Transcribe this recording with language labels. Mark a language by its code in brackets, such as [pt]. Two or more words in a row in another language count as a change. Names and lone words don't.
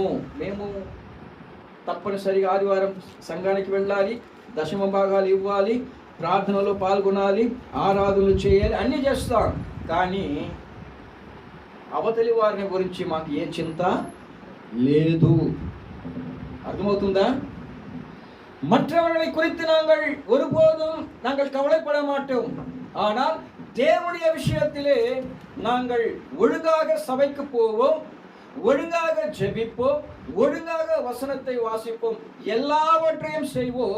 [te] మేము తప్పనిసరిగా ఆదివారం సంఘానికి వెళ్ళాలి, దశమ భాగాలు ఇవ్వాలి, ప్రార్థనలో పాల్గొనాలి, ఆరాధనలు చేయాలి, అన్నీ చేస్తాం. కానీ అవతలి వారిని గురించి మాకు ఏ చింత లేదు. అర్థమవుతుందా? [ta] மற்றவர்களை குறித்து நாங்கள் ஒருபோதும் நாங்கள் கவலைப்பட மாட்டோம். ஆனால் தேவனுடைய விஷயத்திலே நாங்கள் ஒழுங்காக சபைக்கு போவோம், ஒழுங்காக ஜெபிப்போம், ஒழுங்காக வசனத்தை வாசிப்போம், எல்லாவற்றையும் செய்வோம்.